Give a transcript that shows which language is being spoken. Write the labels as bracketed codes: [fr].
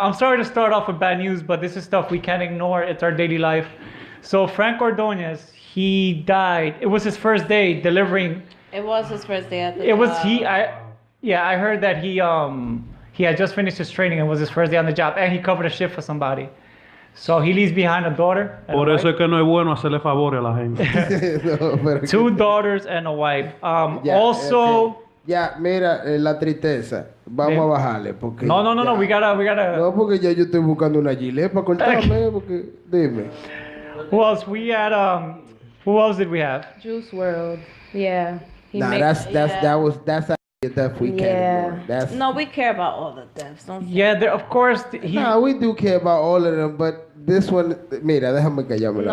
[en] I'm sorry to start off with bad news, but this is stuff we can't ignore. It's our daily life. So Frank Ordonez, he died. It was his first day delivering. It was his first day at the It was job. I heard that he had just finished his training and was his first day on the job, and he covered a shift for somebody. So he leaves behind a daughter. [es] Por eso es que no es bueno hacerle favores a la gente. [en] Two daughters and a wife. [es] Ya, [en] Also. [es] okay. Ya, mira, la tristeza. Vamos a bajarle. Porque [en] No. We gotta. [es] No, porque ya yo estoy buscando una gilet para cortarme. Porque, dime. [en] Who else? We had, who else did we have? Juice World. Yeah. That's a death we can't ignore. That's, No, we care about all the deaths. Don't Yeah, there, of course. we do care about all of them, but this one, mira, déjame callarme la